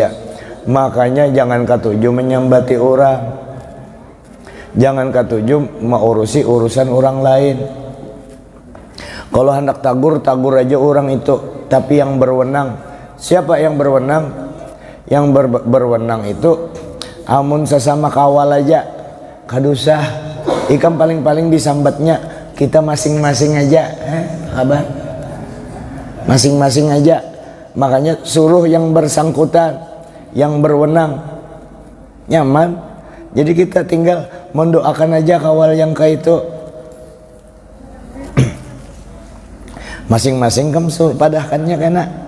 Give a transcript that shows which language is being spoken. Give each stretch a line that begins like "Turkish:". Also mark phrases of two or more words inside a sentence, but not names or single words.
Banjar: Makanya jangan katuju menyambati orang, jangan katuju mengurusi urusan orang lain. Kalau hendak tagur, tagur aja orang itu.
Indonesian: Tapi yang berwenang, siapa yang berwenang?
Banjar: Yang berwenang itu amun sesama kawal aja kadusah. Ikam paling-paling disambatnya kita masing-masing aja, kabar? Masing-masing aja. Makanya suruh yang bersangkutan, yang berwenang, nyaman. Jadi kita tinggal mendoakan aja kawal yang kayak itu. Masing-masing kamu padahkannya kena.